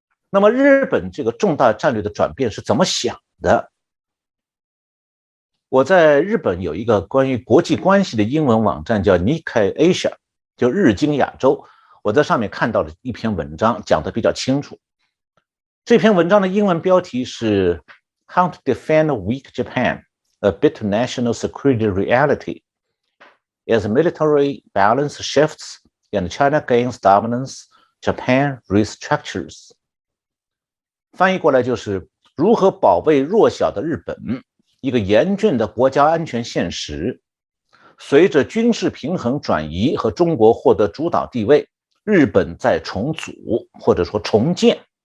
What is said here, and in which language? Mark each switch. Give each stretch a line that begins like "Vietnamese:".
Chinese: 那么日本这个重大战略的转变是怎么想的？我在日本有一个关于国际关系的英文网站叫 Nikkei Asia， 就日经亚洲，我在上面看到了一篇文章，讲得比较清楚。这篇文章的英文标题是
English: how to defend weak Japan, a bit of national security reality. As military balance shifts and China gains dominance, Japan restructures.
Chinese: 翻译过来就是如何保卫弱小的日本，一个严峻的国家安全现实。随着军事平衡转移和中国获得主导地位，日本在重组或者说重建。